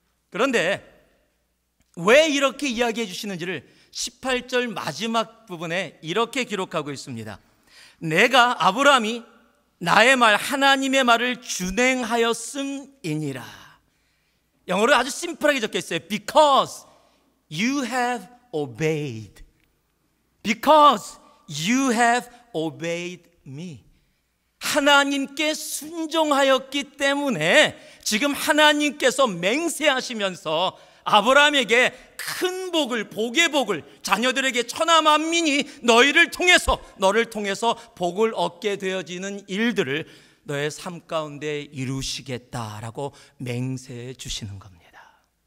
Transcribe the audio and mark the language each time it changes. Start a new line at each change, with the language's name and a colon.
Korean: 그런데 왜 이렇게 이야기해 주시는지를 18절 마지막 부분에 이렇게 기록하고 있습니다. 내가 아브라함이 나의 말, 하나님의 말을 준행하였음이니라. 영어로 아주 심플하게 적혀 있어요.
English: Because you have obeyed. Because you have obeyed me.
Korean: 하나님께 순종하였기 때문에 지금 하나님께서 맹세하시면서 아브라함에게 큰 복을, 복의 복을, 자녀들에게 천하 만민이 너를 통해서 복을 얻게 되어지는 일들을 너의 삶 가운데 이루시겠다라고 맹세해 주시는 겁니다.